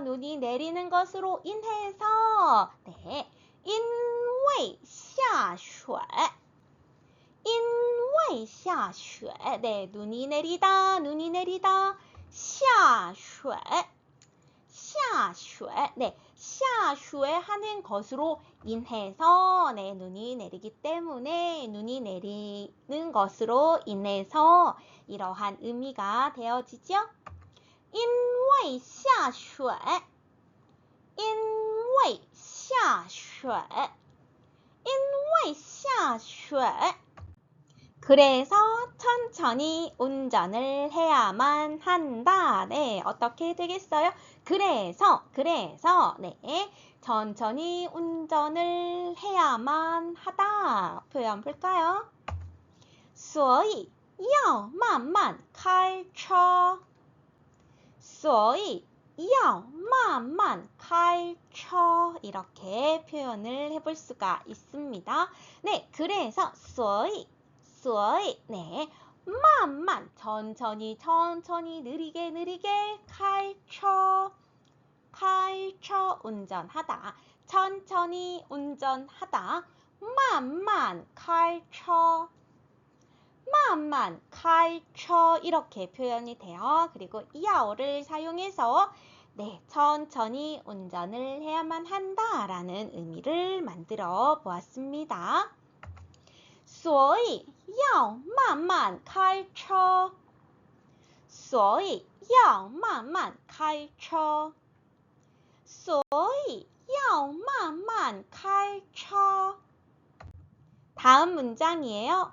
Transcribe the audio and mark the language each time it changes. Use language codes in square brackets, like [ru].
[ko] 눈이 내리는 것으로 인해서 네, [zh] 因为下雪因为下雪 [ko] 네, 눈이 내리다, 눈이 내리다 [zh] 下雪下雪 [ko] 네, 下雪 하는 것으로 인해서 네, 눈이 내리기 때문에 눈이 내리는 것으로 인해서 이러한 의미가 되어지죠. [zh] 因为下雪因为下雪因为下雪 [ko] 그래서 천천히 운전을 해야만 한다. 네, 어떻게 되겠어요? 그래서, 네, 천천히 운전을 해야만 하다. 표현 볼까요? [zh] 所以要慢慢开车所以要慢慢开车 [ko] 이렇게 표현을 해볼 수가 있습니다. 네, 그래서 所以네, 慢慢 천천히 느리게 开车 운전하다 천천히 운전하다 [zh] 慢慢开车 慢慢开车 [ko] 이렇게 표현이 돼요. 그리고 야오를 사용해서 네, 천천히 운전을 해야만 한다라는 의미를 만들어 보았습니다. [zh] 所以要慢慢开车所以要慢慢开车所以要慢慢开车 [ko] 다음 문장이에요.